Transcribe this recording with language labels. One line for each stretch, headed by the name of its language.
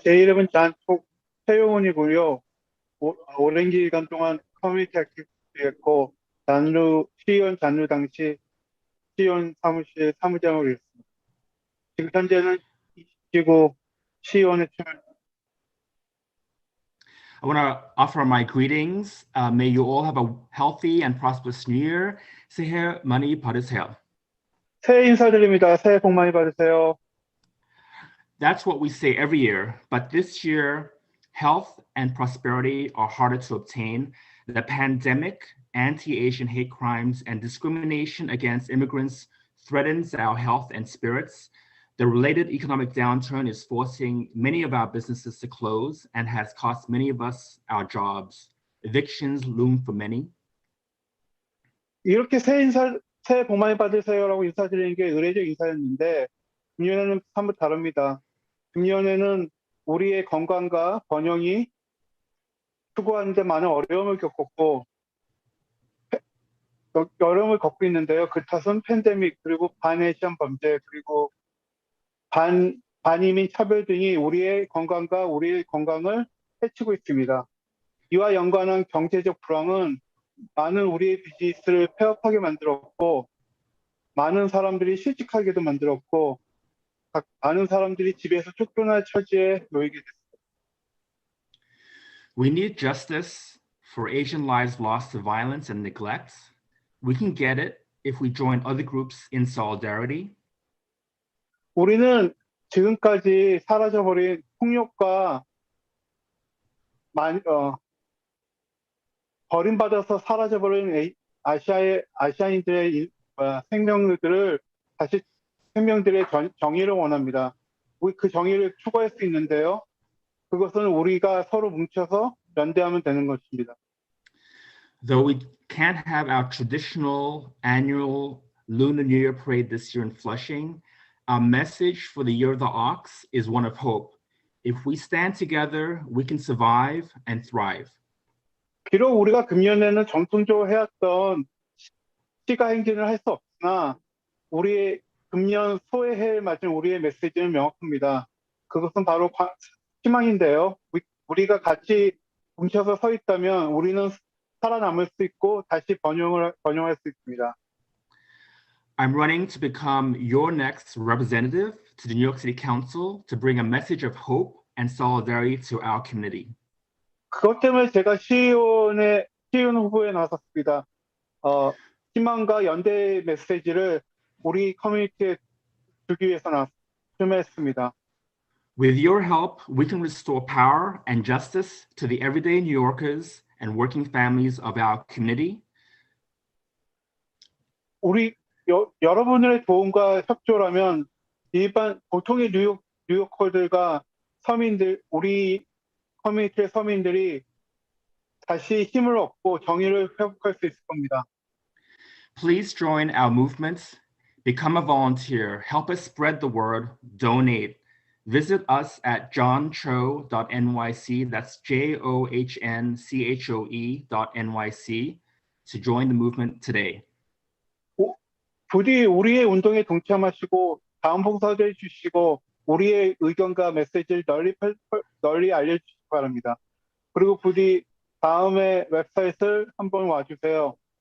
Korean: 제 이름은 최용훈이고요. 오랜 기간 동안 커뮤니티 액티비스트였고 시의원 잔류 당시 시의원 사무실 사무장으로 일했습니다. 지금 현재는 20지구 시의원에 출마.
English: I want to offer my greetings. May you all have a healthy and prosperous new year.
Korean: 새해 많이 받으세요. 새해 인사드립니다. 새해 복 많이 받으세요.
English: That's what we say every year, but this year, health and prosperity are harder to obtain. The pandemic, anti-Asian hate crimes, and discrimination against immigrants threatens our health and spirits. The related economic downturn is forcing many of our businesses to close and has cost many of us our jobs. Evictions loom for many.
Korean: 이렇게 새해 복 많이 받으세요라고 인사드리는 게 의례적 인사였는데 금년에는 사뭇 다릅니다. 금년에는 우리의 건강과 번영이 추구하는데 많은 어려움을 겪었고 어려움을 겪고 있는데요. 그 탓은 팬데믹 그리고 반에이션 범죄 그리고 반이민 차별 등이 우리의 건강과 우리의 건강을 해치고 있습니다. 이와 연관한 경제적 불황은 많은 우리의 비즈니스를 폐업하게 만들었고 많은 사람들이 실직하게도 만들었고 많은 사람들이 집에서 쫓겨날 처지에 놓이게 됐습니다.
English: We need justice for Asian lives lost to violence and neglect. We can get it if we join other groups in solidarity.
Korean: 우리는 지금까지 사라져버린 폭력과 버림받아서 사라져버린 아시아인들의 생명들을 다시 생명들의 정의를 원합니다. 우리 그 정의를 추구할 수 있는데요. 그것은 우리가 서로 뭉쳐서 연대하면 되는 것입니다.
English: Though we can't have our traditional annual Lunar New Year parade this year in Flushing, our message for the Year of the Ox is one of hope. If we stand together, we can survive and thrive.
Korean: 비록 우리가 금년에는 전통적으로 해왔던 시가 행진을 할 수 없으나 우리의 금년 소해에 맞은 우리의 메시지는 명확합니다. 그것은 바로 희망인데요. 우리가 같이 뭉쳐서 서 있다면 우리는 살아남을 수 있고 다시 번영할 수 있습니다.
English: I'm running to become your next representative to the New York City Council to bring a message of hope and solidarity to our community.
Korean: 그것 때문에 제가 시의원 후보에 나섰습니다. 희망과 연대의 메시지를 우리 커뮤니티에 주기 위해서 출마했습니다.
English: With your help, we can restore power and justice to the everyday New Yorkers and working families of our community.
Korean: 여러분의 도움과 협조라면 일반 보통의 뉴요커들과 서민들, 우리 커뮤니티의 서민들이 다시 힘을 얻고 정의를 회복할 수 있을 겁니다.
English: Please join our movements, become a volunteer, help us spread the word, donate. Visit us at johnchoe.nyc, that's JOHNCHOE.nyc, to join the movement today.
Korean: 부디 우리의 운동에 동참하시고 자원봉사도 해주시고 우리의 의견과 메시지를 널리 알려주시기 바랍니다. 그리고 부디 다음에 웹사이트를 한번 와주세요.